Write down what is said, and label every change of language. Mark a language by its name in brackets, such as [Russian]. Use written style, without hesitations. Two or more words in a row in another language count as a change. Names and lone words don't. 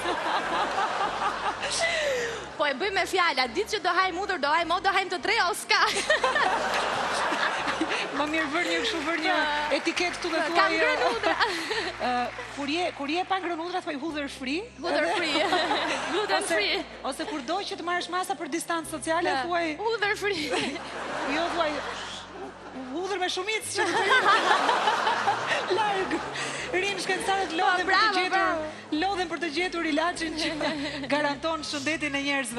[Albanian] Po e bëj me fjalla, ditë që do hajmë udhër, do hajmë të 3 o s'ka. Më mirë vër një etiket këtu dhe thuaj... Kam ngrënë udhra. Kur je pa ngrënë udhra, thuaj hudhër free. Hudhër free, [English] gluten free. [Albanian] Ose kur do që të marrësh masa për distancë sociale, thuaj... Hudhër free. Jo, thuaj... Hudhër me shumicë që të rrinë. Largë. Rinë shkencëtarët lodhen për të gjetur ilaçin që garanton shëndetin e njerëzve.